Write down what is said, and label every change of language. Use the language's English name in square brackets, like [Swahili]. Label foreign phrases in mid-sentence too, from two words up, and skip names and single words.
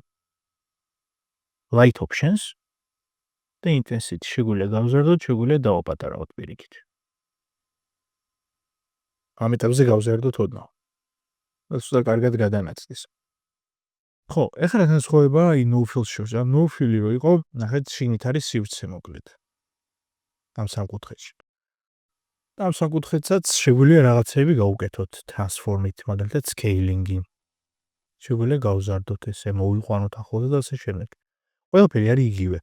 [English] Light options [Georgian] და intensity შეგვიძლია გავზარდოთ, შეგვიძლია დავაპატარავოთ პირიქით. ამ ეტაპზე გავზარდოთ ოდნავ. და სულ კარგად გადანაცდის. ხო, ეხლა განსხვავება აი [English] no fill- [Georgian] ს შორის. ან [English] no fill- [Georgian] ი რო იყო, ნახეთ შინით არის სივრცე მოკლედ. ამ სამკუთხედში. ამ სამკუთხედსაც შეგვიძლია რაღაცები გავუკეთოთ transform-ით, მაგალითად scaling-ი. შეგვიძლია გავზარდოთ ესე, მოვიყვანოთ ახლოს და ასე შემდეგ. ყველაფერი არის იგივე.